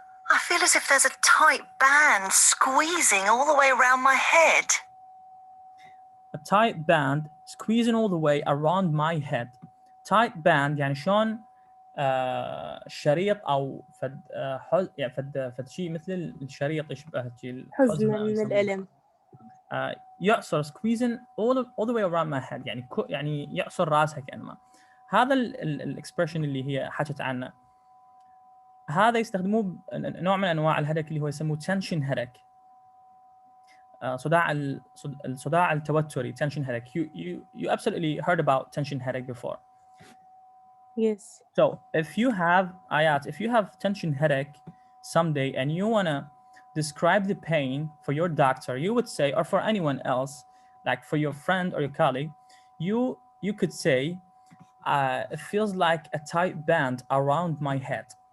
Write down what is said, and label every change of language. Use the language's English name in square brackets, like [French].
[English] I feel as if there's a tight band squeezing all the way around my head. A tight band squeezing all the way around my head. [Arabic] Tight band يعني شلون شريط او يعني فد شيء مثل الشريط يشبه حزن من الألم. يعصر [English] squeezing all the way around my head [Arabic] يعني يعصر راسها كأنما. هذا الاكسبرشن اللي هي حكت عنه، هذا يستخدموه نوع من انواع الهدك اللي هو يسموه tension headache. الصداع التوتري [English] tension headache. You absolutely heard about tension headache before. Yes. So if you have tension headache someday and you want to describe the pain for your doctor, you would say, or for anyone else, like for your friend or your colleague, you could say, it feels like a tight band around my head.